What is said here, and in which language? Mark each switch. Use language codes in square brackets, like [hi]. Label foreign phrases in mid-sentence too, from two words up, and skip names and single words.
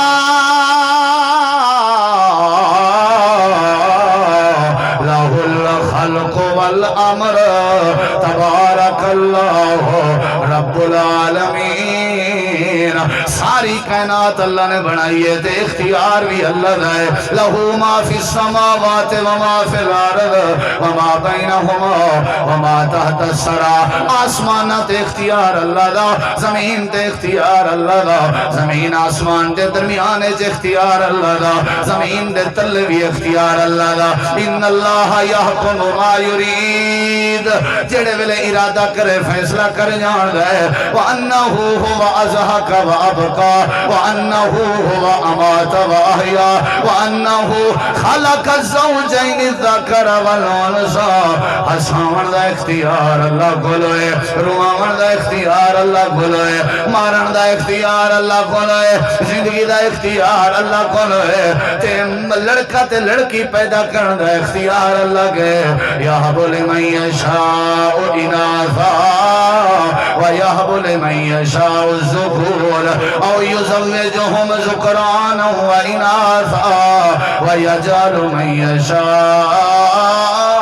[ar] لہ الخلق والامر تبارک اللہ رب العالمین [pa] ساری کائنات اللہ نے بنائی ہے تے اختیار بھی اللہ دا ہے [ar] لہو ما فی السماوات وما فی الارض وما بینہما وما تحت الثری آسمانات [pa] اختیار اللہ دا زمین تے اختیار اللہ دا زمین آسمان دے درمیان اختیار اللہ دا زمین دے تلے بھی اختیار اللہ دا [ar] ان اللہ یحکم ما یرید [pa] جڑے ویلے ارادہ کرے فیصلہ کر جان دے [ar] وانہ هو ازحک وابقا وانہ هو امات واحیا وانہ خلق الزوجین الذکر والانثى [pa] ہساون دا اختیار اللہ کول ہے رواون دا اختیار اللہ کول ہے مارن دا اختیار اللہ کول ہے زندگی دا اختیار اللہ کول ہے تے لڑکا تے لڑکی پیدا کرن دا اختیار اللہ کے [ar] یہب لمن یشاء اناثا ویہب لمن یشاء الذکور او یزوجہم ذکرانا واناثا ویجعل من یشاء